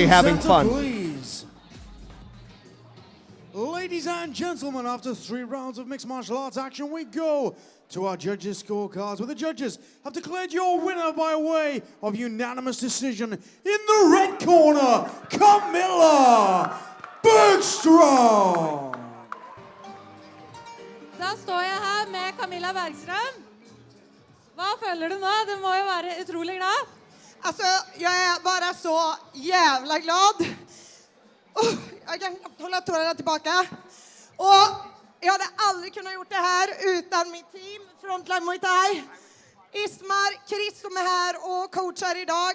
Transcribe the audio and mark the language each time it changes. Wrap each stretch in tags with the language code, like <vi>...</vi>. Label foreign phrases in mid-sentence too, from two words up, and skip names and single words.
<en>to having center, fun. Please. Ladies and gentlemen, after 3 rounds of mixed martial arts action, we go to our judges' scorecards, where the judges have declared your winner by way of unanimous decision. In the red corner, Camilla Bergstrom.</en> <no>Da står jeg her med Camilla Bergström. Hva føler du nå? Du må jo være utrolig glad.</no> <sv>Alltså, jag är bara så jävla glad. Jag kan knappt hålla tårarna tillbaka. Och jag hade aldrig kunnat gjort det här utan mitt team, Frontline Muay Thai. Ismar, Chris som är här och coachar idag.</sv>